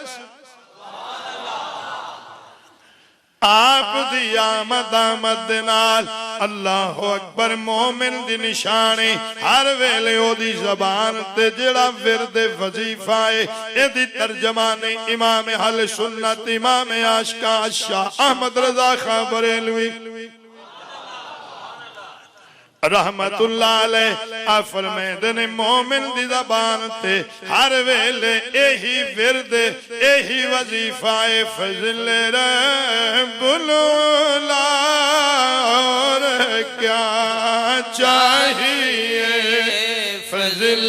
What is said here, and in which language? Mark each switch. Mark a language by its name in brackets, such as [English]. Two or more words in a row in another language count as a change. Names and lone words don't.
[Punjabi] آپ دی آمد آمد نال [Arabic] الله أكبر [Punjabi] مومن دی نشانی ہر ویلے اودی زبان تے جیہڑا ورد وظیفہ اے ایدی ترجمانی امام اہل سنت امام عاشقاں شاہ احمد رضا خاں بریلوی [Arabic] رحمة الله عليه [Punjabi] آ فرماتے نے مومن دی زبان تے ہر ویلے یہی ورد یہی وظیفہ اے [Urdu] فضل ربّل اور کیا چاہیے [Punjabi] फजल